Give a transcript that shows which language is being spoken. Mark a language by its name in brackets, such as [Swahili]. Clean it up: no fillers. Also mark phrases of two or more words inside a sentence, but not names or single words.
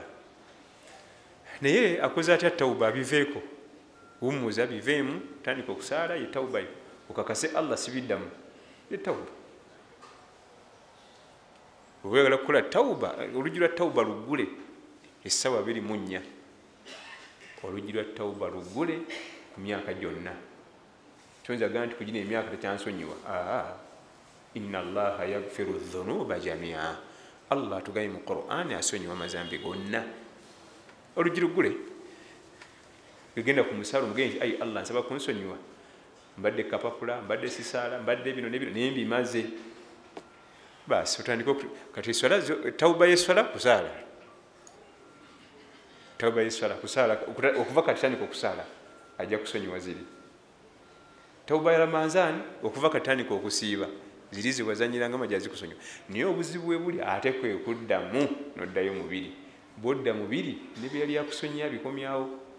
[Ganda] Naye akoze atya tawuba abiveeko, wummuza biveemu, tandika okusaala ye tawuba yo, okakase Allah sibiddamu, ye tawuba. Oyagala kukola tawuba, oluggi lwa tawuba luggule essaawa 24, oluggi lwa tawuba luggule ku myaka gyonna. Toyinza gamba nti ku gino emyaka tekyansonyiwa. [Arabic] إن الله يغفر الذنوب جميعا, [Ganda] Allah atugambye mu Qur'ani asonyiwa amazambi gonna. Oluggi luggule. genda ku musalo mugenzi ai Allah nsaba kunsonyiwa mbadde kapapula mbadde sisaala mbadde bino nebino naye mbimaze basi otandika kati swala tauba yeswala kusaala tauba yeswala kusaala okuva kati tandika okusaala ajja kusonyiwa ziri tauba ya Ramadhan okuva kati tandika okusiiba ziri ziwazanyiranga majazi kusonyiwa naye obuzibu bwe buli ate kwe kuddamu noddayo mubiri bwodda mubiri nebyali yakusonyiya bikomyawo